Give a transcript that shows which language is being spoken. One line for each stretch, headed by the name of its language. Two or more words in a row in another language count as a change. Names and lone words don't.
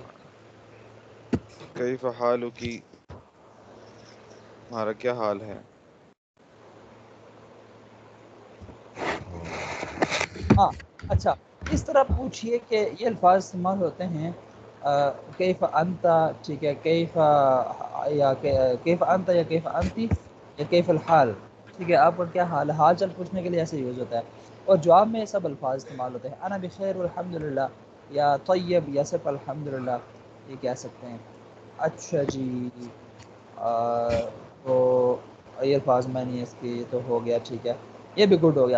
Arabic: کیف حالو کی، تمہارا کیا حال ہے.
Urdu: ہاں اچھا، اس طرح پوچھئے کہ یہ الفاظ استعمال ہوتے ہیں
Arabic: کیف انت،
Urdu: ٹھیک ہے، کیف یا
Arabic: کیف انت
Urdu: یا
Arabic: کیف انتی
Urdu: یا
Arabic: کیف الحال،
Urdu: ٹھیک ہے، آپ کا کیا حال ہے، حال چل پوچھنے کے لیے ایسے یوز ہوتا ہے. اور جواب میں یہ سب الفاظ استعمال ہوتے ہیں،
Arabic: انا بخیر الحمدللہ،
Urdu: یا طیب، یا صرف الحمدللہ یہ کہہ سکتے ہیں. اچھا جی، تو یہ الفاظ میں نہیں، اس کی تو ہو گیا، ٹھیک ہے، یہ بھی گڈ ہو گیا.